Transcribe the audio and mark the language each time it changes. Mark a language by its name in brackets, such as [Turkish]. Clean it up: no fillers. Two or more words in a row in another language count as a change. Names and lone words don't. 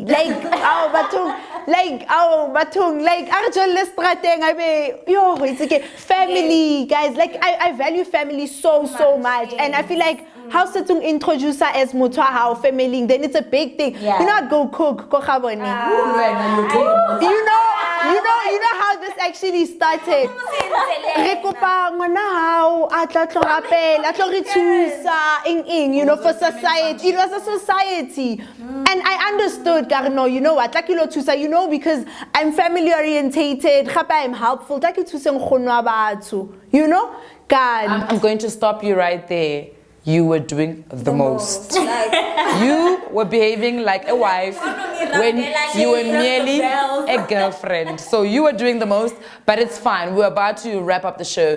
[English] Like, actually let's it's okay. Family, guys. Like, I value family so much. And I feel like how to introduce her as motho how family, then it's a big thing. Yeah. You know, I'd go cook, you know how this actually started. [Tswana] Re kopa ngwana hao a tla tlogapela a tlo re thusa [English] you know, for society. It was a society, and I understood [Tswana] ka re, [English] no, you know what, [Tswana] tla ke lo thusa, [English] you know, because I'm family orientated, gape I'm helpful, [Tswana] tla ke thuse nkgono wa batho, [English] you know. God, I'm going to stop you right there. You were doing the most. You were behaving like a wife when you were merely a girlfriend. So you were doing the most, but it's fine. We're about to wrap up the show.